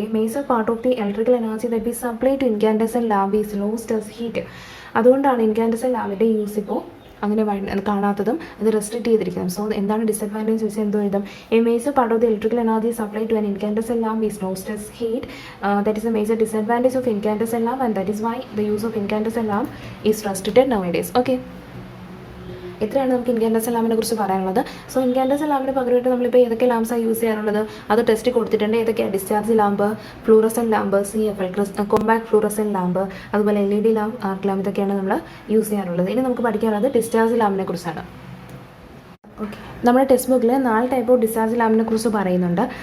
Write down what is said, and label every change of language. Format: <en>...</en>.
<en>ഈ major part of the electrical energy that is supply to incandescent lamp is lost as heat.</en> <ml>അതുകൊണ്ടാണ് incandescent ലാമ്പിൻ്റെ use ഇപ്പോൾ അങ്ങനെ കാണാത്തതും അത് restrict ചെയ്തിരിക്കുന്നത്. So എന്താണ് ഡിസഡ്വാൻറ്റേജ് ചോദിച്ചാൽ എന്തോ എഴുതും.</ml> <en>A major part of the electrical energy supply to an incandescent lamp is lost as heat. That is a major disadvantage of incandescent lamp, and that is why the use of incandescent lamp is restricted nowadays. Okay.</en> <ml>ഇത്രയാണ് നമുക്ക് incandescent ലാമ്പിനെ കുറിച്ച് പറയാനുള്ളത്. So incandescent ലാമ്പിന് പകരമായിട്ട് നമ്മളിപ്പോൾ ഏതൊക്കെ ലാംപ്സാണ് use ചെയ്യാറുള്ളത് അത് test കൊടുത്തിട്ടുണ്ട്. ഏതൊക്കെയാണ് discharge lamp, fluorescent lamp, CFL compact fluorescent lamp, അതുപോലെ LED ലാമ്പ്, ആർക്ക് ലാമ്പ്, ഇതൊക്കെയാണ് നമ്മൾ യൂസ് ചെയ്യാറുള്ളത്. ഇനി നമുക്ക് പഠിക്കാനുള്ളത് ഡിസ്ചാർജ് ലാമ്പിനെ കുറിച്ചാണ്. ഓക്കെ, നമ്മുടെ ടെക്സ്റ്റ് ബുക്കിൽ 4 ടൈപ്പ് ഓഫ് ഡിസ്ചാർജ് ലാമ്പിനെ കുറിച്ച് പറയുന്നുണ്ട്.</ml>